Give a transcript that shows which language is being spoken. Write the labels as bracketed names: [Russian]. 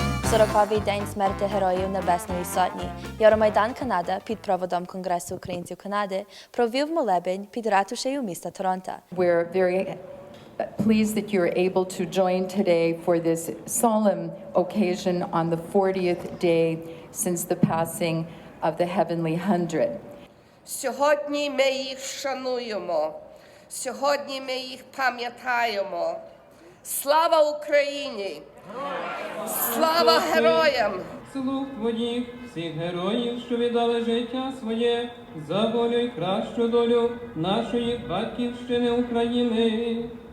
[Ukrainian] Сороковий день смерті Героїв Небесної Сотні Євромайдан Канада під проводом Конгресу українців Канади провів молебень під ратушею міста Торонто. [English] We're very pleased that you're able to join today for this solemn occasion on the 40th day since the passing of the Heavenly Hundred. [Ukrainian] Сьогодні ми їх шануємо, сьогодні ми їх пам'ятаємо. Слава Україні! Слава героям! Слуг твоїх, всіх героїв, що віддали життя своє за волю й кращу долю нашої батьківщини України.